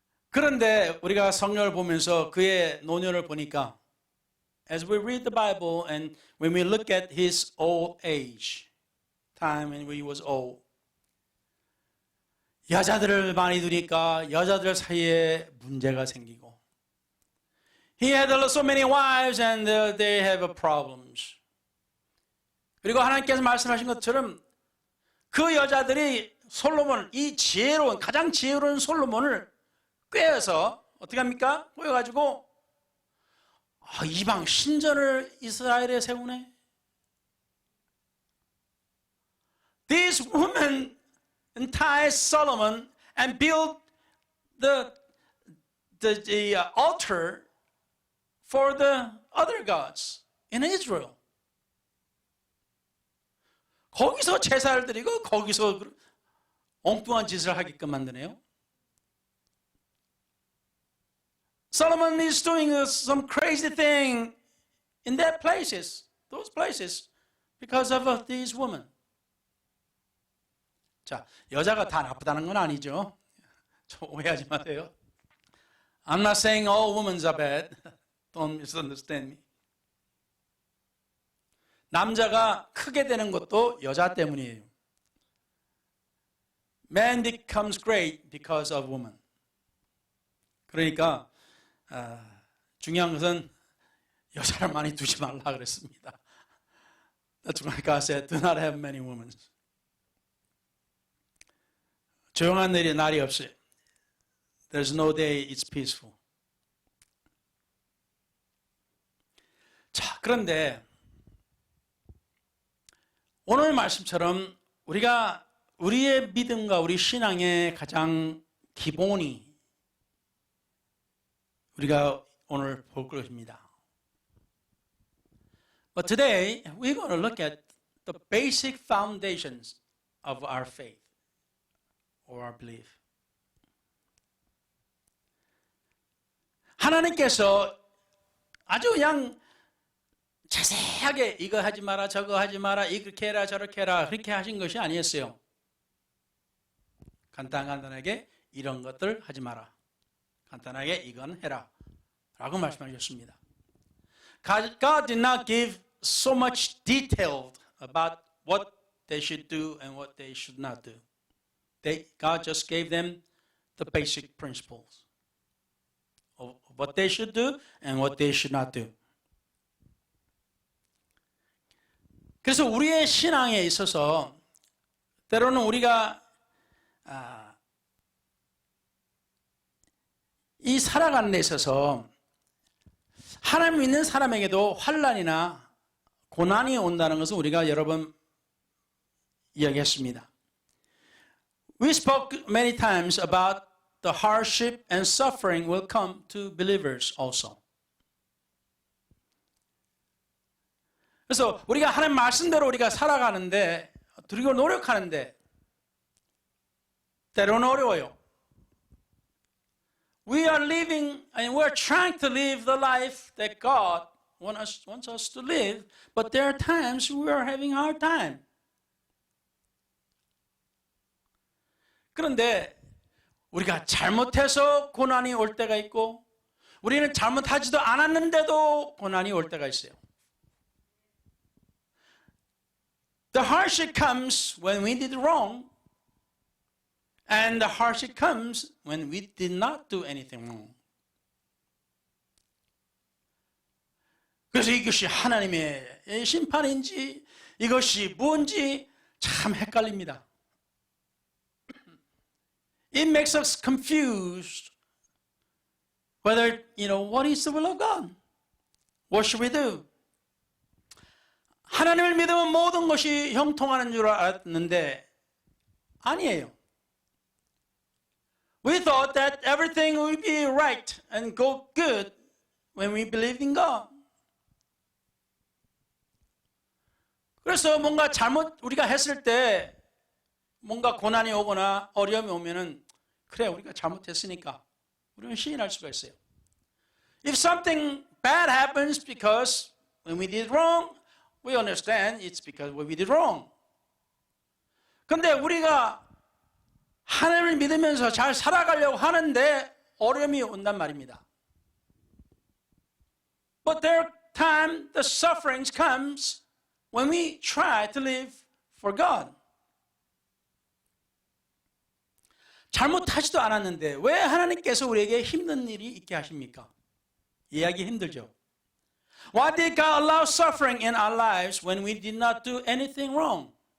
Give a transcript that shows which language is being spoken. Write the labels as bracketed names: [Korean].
[Korean] 그런데 우리가 성경을 보면서 그의 노년을 보니까 [English] as we read the Bible and when we look at his old age, time when he was old, [Korean] 여자들을 많이 두니까 여자들 사이에 문제가 생기고 [English] he had so many wives and they have problems. [Korean] 그리고 하나님께서 말씀하신 것처럼 그 여자들이 솔로몬, 이 지혜로운, 가장 지혜로운 솔로몬을 꿰어서 어떻게 합니까? 꼬여가지고 이방 신전을 이스라엘에 세우네. [English] This woman enticed Solomon and built the altar for the other gods in Israel. [Korean] 거기서 제사를 드리고 거기서 엉뚱한 짓을 하게끔 만드네요. [English] Solomon is doing some crazy thing in those places, because of these women. [Korean] 자, 여자가 다 나쁘다는 건 아니죠. 오해하지 마세요. [English] I'm not saying all women are bad. Don't misunderstand me. [Korean] 남자가 크게 되는 것도 여자 때문이에요. [English] Man becomes great because of woman. [Korean] 그러니까 중요한 것은 여자를 많이 두지 말라 그랬습니다. [English] That's why God said, do not have many women. [Korean] 조용한 날이 없어요. [English] There's no day it's peaceful. [Korean] 자, 그런데 오늘 말씀처럼 우리가 우리의 믿음과 우리 신앙의 가장 기본이 우리가 오늘 볼 것입니다. [English] But today we're going to look at the basic foundations of our faith or our belief. [Korean] 하나님께서 아주 그냥 자세하게 이거 하지 마라 저거 하지 마라 이렇게 해라 저렇게 해라 그렇게 하신 것이 아니었어요. 간단하게 이런 것들 하지 마라. 간단하게 이건 해라 라고 말씀하셨습니다. [English] God did not give so much detailed about what they should do and what they should not do. God just gave them the basic principles of what they should do and what they should not do. [Korean] 그래서 우리의 신앙에 있어서 때로는 우리가 이 살아가는 데 있어서 하나님 믿는 사람에게도 환난이나 고난이 온다는 것을 우리가 여러 번 이야기했습니다. [English] We spoke many times about the hardship and suffering will come to believers also. [Korean] 그래서 우리가 하나님 말씀대로 우리가 살아가는데 그리고 노력하는데 때로는 어려워요. [English] We are living and we are trying to live the life that God wants us to live, but there are times we are having a hard time. [Korean] 그런데 우리가 잘못해서 고난이 올 때가 있고 우리는 잘못하지도 않았는데도 고난이 올 때가 있어요. [English] The hardship comes when we did wrong, and the hardship comes when we did not do anything wrong. [Korean] 그래서 이것이 하나님의 심판인지 이것이 뭔지 참 헷갈립니다. [English] It makes us confused whether, what is the will of God? What should we do? [Korean] 하나님을 믿으면 모든 것이 형통하는 줄 알았는데 아니에요. [English] We thought that everything would be right and go good when we believed in God. [Korean] 그래서 뭔가 잘못 우리가 했을 때 뭔가 고난이 오거나 어려움이 오면은 그래 우리가 잘못했으니까 우리는 시인할 수가 있어요. [English] If something bad happens because when we did wrong, we understand it's because we did wrong. [Korean] 근데 우리가 하나님을 믿으면서 잘 살아가려고 하는데 어려움이 온단 말입니다. [English] But there time the sufferings comes when we try to live for God. [Korean] 잘못하지도 않았는데 왜 하나님께서 우리에게 힘든 일이 있게 하십니까? 이해하기 힘들죠. [English] Why did God allow suffering in our lives when we did not do anything wrong?